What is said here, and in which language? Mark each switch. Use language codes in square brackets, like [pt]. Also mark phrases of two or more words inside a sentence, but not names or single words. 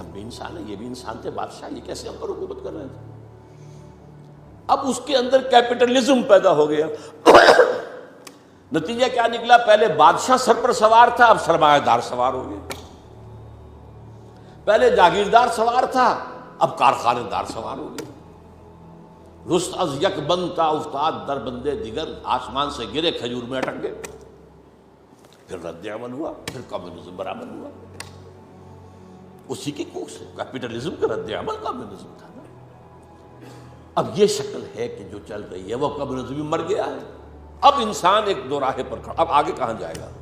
[ur] ہم بھی انسان ہیں، یہ بھی انسان تھے، بادشاہ یہ کیسے ہم پر حکومت کر رہے تھے. اب اس کے اندر کیپٹلزم پیدا ہو گیا. نتیجہ کیا نکلا؟ پہلے بادشاہ سر پر سوار تھا، اب سرمایہ دار سوار ہو گئے. پہلے جاگیردار سوار تھا، اب کارخانے دار سوار ہو گئے. [fa] رست از یک بند تا افتاد در بندے دیگر، [ur] آسمان سے گرے کھجور میں اٹک گئے. پھر رد عمل ہوا، پھر کمیونزم برآمد ہوا، اسی کی کوکھ سے کیپٹلزم کا رد عمل کمیونزم تھا نا۔ اب یہ شکل ہے کہ جو چل رہی ہے وہ کمیونزم بھی مر گیا ہے، اب انسان ایک دو راہے پر کھڑا، اب آگے کہاں جائے گا؟